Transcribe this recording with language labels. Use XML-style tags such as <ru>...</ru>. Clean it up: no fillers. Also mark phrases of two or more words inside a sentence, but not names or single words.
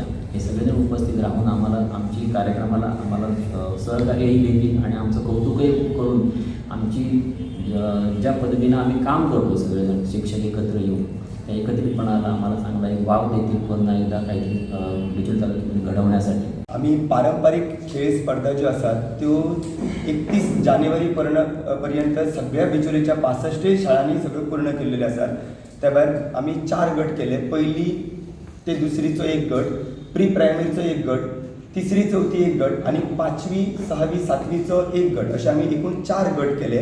<mr>हे सगळेजण उपस्थित राहून आमची कार्यक्रमाला आम्हाला सहकार्यही देतील आणि आमचं कौतुकही करून आमची ज्या पद्धतीनं आम्ही काम करतो सगळेजण शिक्षक एकत्र येऊन त्या एकत्रितपणाला आम्हाला चांगला एक वाव देतील पुन्हा एकदा काहीतरी डिजिटल घडवण्यासाठी.</mr> <kok>आम्ही पारंपरिक खेळ स्पर्धा ज्यो आसात त्यो 31 जानेवारी पर्यंत सगळ्या बिचोलेच्या 65 शाळांनी सगळ्यो पूर्ण केल्लेले आसात. त्या भायर आमी 4 गट केले. पयली ते दुसरीचो एक गट, प्री प्रायमरीचो एक गट, तिसरी चौथी एक गट आणि 5वी 6वी 7वीचो एक गट, असे आमी एकूण 4 गट केले.</kok>